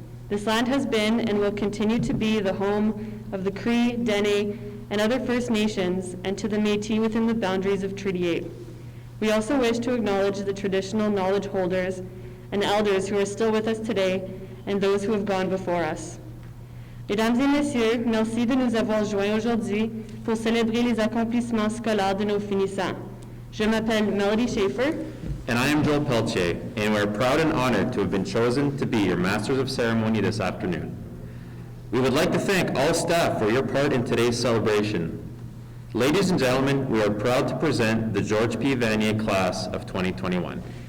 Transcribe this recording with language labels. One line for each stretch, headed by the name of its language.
English: This land has been and will continue to be the home of the Cree, Dene, and other First Nations, and to the Métis within the boundaries of Treaty 8. We also wish to acknowledge the traditional knowledge holders and elders who are still with us today and those who have gone before us.
French: Mesdames et messieurs, merci de nous avoir joints aujourd'hui pour célébrer les accomplissements scolaires de nos finissants. Je m'appelle Melody Schaefer.
English: And I am Joel Peltier, and we are proud and honored to have been chosen to be your Masters of Ceremony this afternoon. We would like to thank all staff for your part in today's celebration. Ladies and gentlemen, we are proud to present the George P. Vanier class of 2021.